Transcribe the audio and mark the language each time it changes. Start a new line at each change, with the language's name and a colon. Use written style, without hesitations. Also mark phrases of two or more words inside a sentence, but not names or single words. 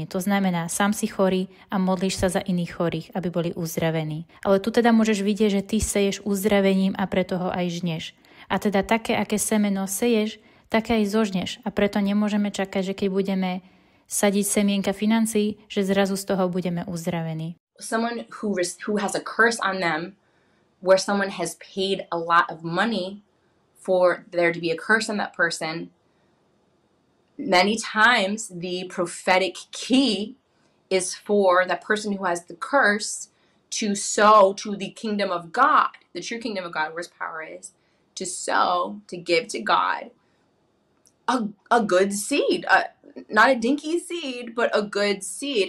Slovak: To znamená, sám si chorý a modlíš sa za iných chorých, aby boli uzdravení. Ale tu teda môžeš vidieť, že ty seješ uzdravením a preto ho aj žneš. A teda také, aké semeno seješ, také aj zožneš. A preto nemôžeme čakať, že keď budeme sadiť semienka financií, že zrazu z toho budeme uzdravení.
English: Someone who has a curse on them, where someone has paid a lot of money for there to be a curse on that person, many times the prophetic key is for that person who has the curse to sow to the kingdom of God, the true kingdom of God, where his power is, to sow, to give to God a good seed, not a dinky seed, but a good seed.